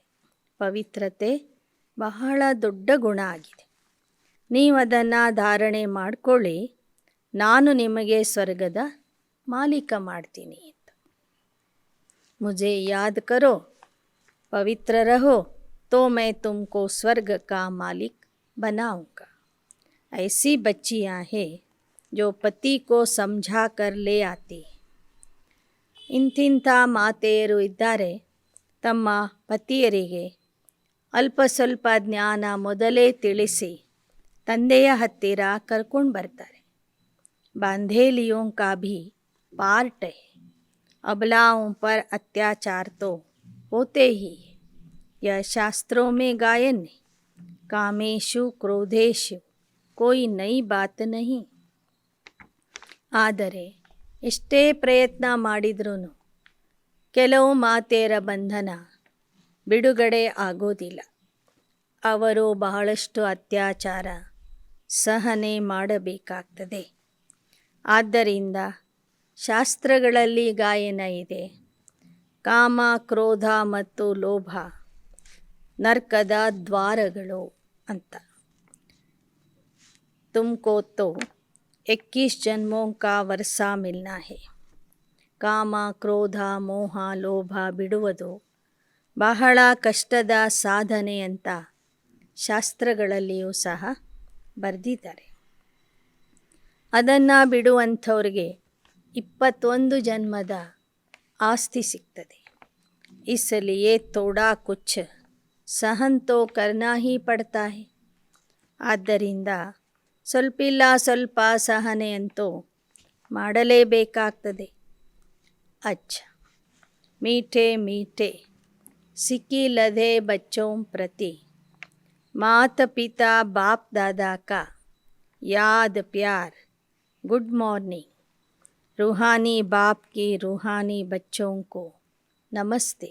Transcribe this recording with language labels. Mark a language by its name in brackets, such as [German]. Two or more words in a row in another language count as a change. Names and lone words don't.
[Kannada] ಪವಿತ್ರತೆ ಬಹಳ ದೊಡ್ಡ ಗುಣ ಆಗಿದೆ. ನೀವು ಅದನ್ನು ಧಾರಣೆ ಮಾಡಿಕೊಳ್ಳಿ, ನಾನು ನಿಮಗೆ ಸ್ವರ್ಗದ ಮಾಲೀಕ ಮಾಡ್ತೀನಿ ಅಂತ. [Hindi] मुझे याद करो, पवित्र रहो, तो मैं तुमको स्वर्ग का मालिक बनाऊंगा. ऐसी बच्चियां हैं जो पति को समझा कर ले आती. [Kannada] ಇಂತಿಂಥ ಮಾತೆಯರು ಇದ್ದಾರೆ, ತಮ್ಮ ಪತಿಯರಿಗೆ ಅಲ್ಪ ಸ್ವಲ್ಪ ಜ್ಞಾನ ಮೊದಲೇ ತಿಳಿಸಿ ತಂದೆಯ ಹತ್ತಿರ ಕರ್ಕೊಂಡು ಬರ್ತಾರೆ. [Hindi] बांधेलियों का भी पार्ट है, अबलाओं पर अत्याचार तो होते ही है, यह शास्त्रों में गायन है. [Sanskrit] कामेशु क्रोधेशु [Hindi] कोई नई बात नहीं. [Kannada] ಆದರೆ ಎಷ್ಟೇ ಪ್ರಯತ್ನ ಮಾಡಿದ್ರೂ ಕೆಲವು ಮಾತೆಯರ ಬಂಧನ ಬಿಡುಗಡೆ ಆಗೋದಿಲ್ಲ. ಅವರು ಬಹಳಷ್ಟು ಅತ್ಯಾಚಾರ ಸಹನೆ ಮಾಡಬೇಕಾಗ್ತದೆ. ಆದ್ದರಿಂದ ಶಾಸ್ತ್ರಗಳಲ್ಲಿ ಗಾಯನ ಇದೆ, ಕಾಮ, ಕ್ರೋಧ ಮತ್ತು ಲೋಭ ನರ್ಕದ ದ್ವಾರಗಳು ಅಂತ. [Hindi] तुमको तो 21 जन्मों का वर्षा मिलना है. [Kannada] ಕಾಮ, ಕ್ರೋಧ, ಮೋಹ, ಲೋಭ ಬಿಡುವುದು ಬಹಳ ಕಷ್ಟದ ಸಾಧನೆ ಅಂತ ಶಾಸ್ತ್ರಗಳಲ್ಲಿಯೂ ಸಹ ಬರೆದಿದ್ದಾರೆ. ಅದನ್ನು ಬಿಡುವಂಥವ್ರಿಗೆ 21 ಜನ್ಮದ ಆಸ್ತಿ ಸಿಗ್ತದೆ. [Hindi] इसलिए थोड़ा कुछ सहन तो करना ही पड़ता है. [Kannada] ಆದ್ದರಿಂದ ಸ್ವಲ್ಪಿಲ್ಲ ಸ್ವಲ್ಪ ಸಹನೆ ಅಂತೂ ಮಾಡಲೇಬೇಕಾಗ್ತದೆ. [Hindi] अच्छा, मीठे मीठे सिक्की लधे बच्चों प्रति माता पिता बाप दादा का याद प्यार, [English] good morning. [Hindi] रूहानी बाप की रूहानी बच्चों को नमस्ते.